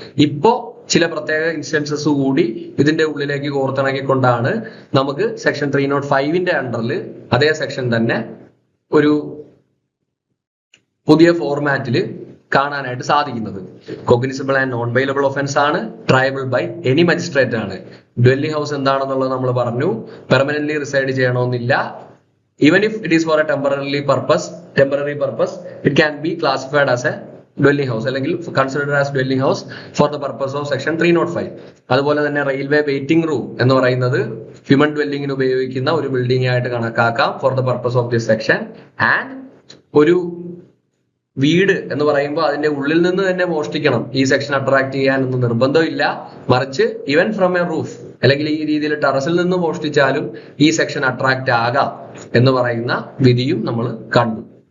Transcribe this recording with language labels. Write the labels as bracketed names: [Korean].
[Malayalam] ഇപ്പോ ചില പ്രത്യേക ഇൻസ്റ്റൻസസ് കൂടി ഇതിന്റെ ഉള്ളിലേക്ക് കോർത്തിണക്കിക്കൊണ്ടാണ് നമുക്ക് സെക്ഷൻ 305ന്റെ അണ്ടറിൽ അതേ സെക്ഷൻ തന്നെ ഒരു പുതിയ ഫോർമാറ്റിൽ കാണാനായിട്ട് സാധിക്കുന്നത്. [English] Cognizable and non bailable offence ആണ്, triable by any magistrate ആണ്. [Malayalam] ഡ്വെല്ലിംഗ് ഹൗസ് എന്താണെന്നുള്ളത് നമ്മൾ പറഞ്ഞു. പെർമനന്റ്ലി റിസൈഡ് ചെയ്യണമെന്നില്ല. [English] Even if it is for a temporary purpose, it can be classified as a dwelling house അല്ലെങ്കിൽ considered as dwelling house for the purpose of section 305. [Malayalam] അതുപോലെ തന്നെ railway waiting room എന്ന് പറയുന്നത് human ഡ്വെല്ലിങ്ങിന് ഉപയോഗിക്കുന്ന ഒരു building ആയിട്ട് കണക്കാക്കാം [English] For the purpose of this section. [Malayalam] And ഒരു വീട് എന്ന് പറയുമ്പോൾ അതിന്റെ ഉള്ളിൽ നിന്ന് തന്നെ മോഷ്ടിക്കണം, ഈ സെക്ഷൻ അട്രാക്ട് ചെയ്യാനൊന്നും നിർബന്ധമില്ല. മറിച്ച് [English] even from a roof [Malayalam] അല്ലെങ്കിൽ ഈ രീതിയിൽ ടെറസിൽ നിന്ന് മോഷ്ടിച്ചാലും ഈ സെക്ഷൻ അട്രാക്ട് ആകാം എന്ന് പറയുന്ന വിധിയും നമ്മൾ കണ്ടു.